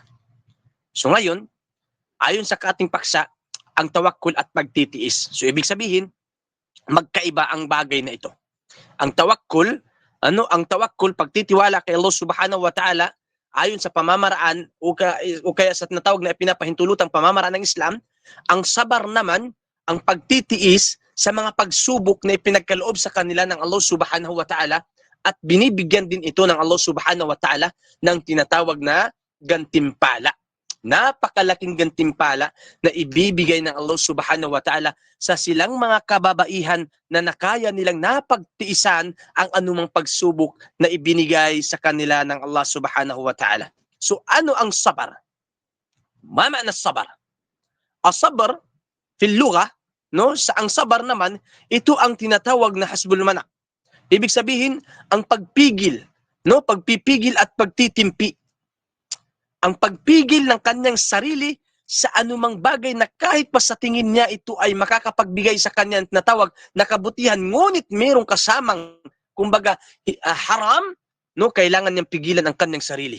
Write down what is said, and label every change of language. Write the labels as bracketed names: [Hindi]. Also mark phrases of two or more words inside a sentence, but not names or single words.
[Filipino] So ngayon, ayon sa ating paksa, ang tawakkul at pagtitiis. So ibig sabihin, magkaiba ang bagay na ito. Ang tawakkul, pagtitiwala kay Allah [Arabic] سبحانه وتعالى, [Filipino] ayon sa pamamaraan o kaya sa tinatawag na pinapahintulutang pamamaraan ng Islam, ang sabar naman, ang pagtitiis sa mga pagsubok na ipinagkaloob sa kanila ng Allah [Arabic] سبحانه وتعالى, [Filipino] at binibigyan din ito ng Allah [Arabic] سبحانه وتعالى [Filipino] ng tinatawag na gantimpala. Napakalaking gantimpala na ibibigay ng Allah [Arabic] سبحانه وتعالى [Filipino] sa silang mga kababaihan na nakaya nilang napagtiisan ang anumang pagsubok na ibinigay sa kanila ng Allah [Arabic] سبحانه وتعالى. [Filipino] So ano ang sabar? [Arabic] ما معنى صبر? الصبر في اللغة, [Filipino] no, sa ang sabar naman, ito ang tinatawag na [Arabic] حسب المعنى. [Filipino] Ibig sabihin, ang pagpigil, no, pagpipigil at pagtitimpi. Ang pagpigil ng kanyang sarili sa anumang bagay na kahit pa sa tingin niya ito ay makakapagbigay sa kanyang tinatawag na kabutihan, ngunit mayroong kasamang, kumbaga, haram, no, kailangan niyang pigilan ang kanyang sarili.